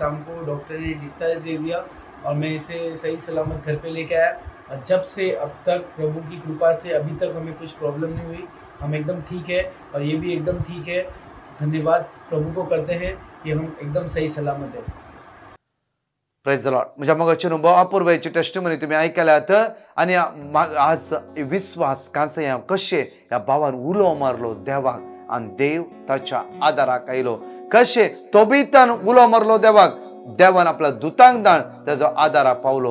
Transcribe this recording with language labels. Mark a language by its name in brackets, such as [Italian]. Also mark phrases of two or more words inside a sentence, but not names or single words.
[Hindi] शाम को डॉक्टर ने डिस्चार्ज दे दिया और मैं इसे सही सलामत घर पे लेके आया। और जब से अब तक प्रभु की कृपा से अभी तक हमें कुछ प्रॉब्लम नहीं हुई, हम एकदम ठीक है और ये भी एकदम ठीक है। धन्यवाद प्रभू को करते हैं कि हम एकदम सही सलामत है। [English] Praise the Lord. [Konkani] म्हज्या मोगाची न्हू अपूर्वाची टेस्टिमनी तुम्ही ऐकल्यात आणि आज विश्वास कांसया कशे ह्या भावान उलो मारलो देवाक आणि देव ताच्या आदाराक आयलो. कशे तोबितान उलो मारलो देवाक, देवान आपल्या दुतांक दाण त्याचो आदाराक पावलो.